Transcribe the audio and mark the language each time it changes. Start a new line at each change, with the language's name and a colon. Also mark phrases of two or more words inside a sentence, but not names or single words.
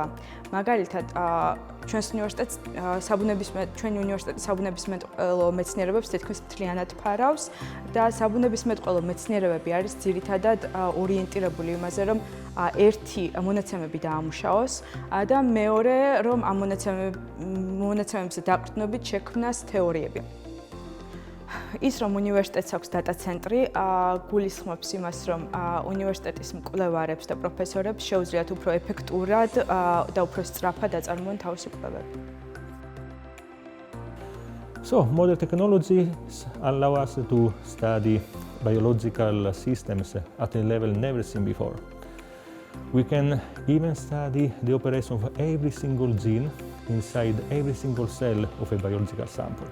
Georgian: მაგალითად, ჩვენი უნივერსიტეტი საბუნებისმეტყველო მეცნიერებებს თითქმის მთლიანად ფარავს და საბუნებისმეტყველო მეცნიერებები არის ძირითადად ორიენტირებული იმაზე, რომ ერთი მონაცემები დაამუშავოს და მეორე, რომ ამ მონაცემებზე დაყრდნობით შექმნას თეორიები. ის, რომ უნივერსიტეტს აქვს დატა ცენტრი, გულისხმობს იმას, რომ უნივერსიტეტის მკვლევარებს და პროფესორებს შეუძლიათ უფრო ეფექტურად და უფრო სწრაფად აწარმოონ თავისი კვლევები.
English: So, modern technologies allow us to study biological systems at a level never seen before. We can even study the operation of every single gene inside every single cell of a biological sample.